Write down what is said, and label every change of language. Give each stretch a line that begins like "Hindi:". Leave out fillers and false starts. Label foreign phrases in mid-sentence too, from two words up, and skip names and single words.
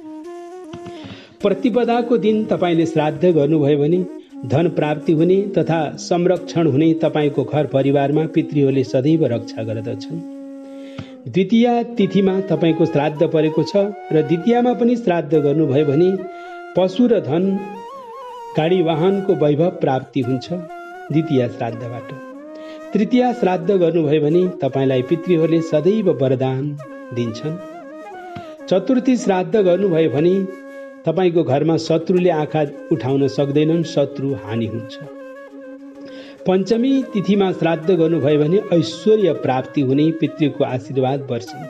Nepali: प्रतिपदाको दिन तपाईँले श्राद्ध गर्नुभयो भने धन प्राप्ति हुने तथा संरक्षण हुने तपाईँको घर परिवारमा पितृहरूले सदैव रक्षा गर्दछन्। द्वितीया तिथिमा तपाईँको श्राद्ध परेको छ र द्वितीयामा पनि श्राद्ध गर्नुभयो भने पशु र धन गाडी वाहनको वैभव प्राप्ति हुन्छ द्वितीया श्राद्धबाट। तृतीया श्राद्ध गर्नुभयो भने तपाईँलाई पितृहरूले सदैव वरदान दिन्छन्। चतुर्थी श्राद्ध गर्नुभयो भने तपाईँको घरमा शत्रुले आँखा उठाउन सक्दैनन्, शत्रु हानि हुन्छ। पञ्चमी तिथिमा श्राद्ध गर्नुभयो भने ऐश्वर्य प्राप्ति हुने, पितृको आशीर्वाद वर्षिन्छ।